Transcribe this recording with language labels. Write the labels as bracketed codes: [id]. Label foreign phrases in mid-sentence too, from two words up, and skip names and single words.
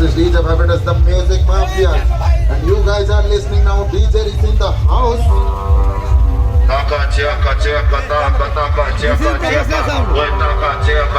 [en] DJ Fabulous, the music mafia. And you guys are listening now. DJ is in the house. Taka cheka cheka taka taka cheka cheka. We taka cheka.